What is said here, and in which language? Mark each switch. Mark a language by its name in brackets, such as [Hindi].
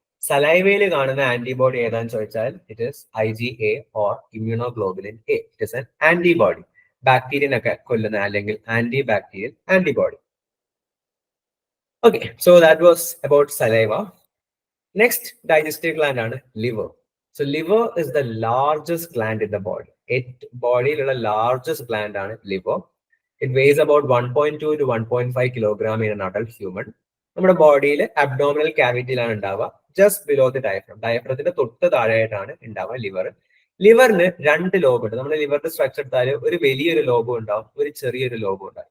[Malayalam] സലൈവയിൽ കാണുന്ന ആന്റിബോഡി ഏതാന്ന് ചോദിച്ചാൽ [English] It is IgA or immunoglobulin A. It is an antibody, [Malayalam] ബാക്ടീരിയനൊക്കെ കൊല്ലുന്ന അല്ലെങ്കിൽ anti bacterial antibody. [English] Okay, so that was about saliva. [Malayalam] Next digestive gland ആണ് liver. [English] So liver is the largest gland in the body. [Malayalam] ബോഡിയിലുള്ള largest gland ആണ് liver. [English] It weighs about 1.2 to 1.5 kilogram in an adult human. [Malayalam] നമ്മുടെ ബോഡിയിൽ abdominal ക്യാവിറ്റിയിലാണ് ഉണ്ടാവുക, [English] Just below the diaphragm. [Malayalam] ഡയഫ്രത്തിന്റെ തൊട്ട് താഴെയായിട്ടാണ് ഉണ്ടാവുക liver. ലിവറിന് 2 lobe ഉണ്ട്. നമ്മുടെ ലിവറിന്റെ structure എടുത്താൽ ഒരു വലിയൊരു ലോബും ഉണ്ടാവും, ഒരു ചെറിയൊരു ലോബും ഉണ്ടാവും.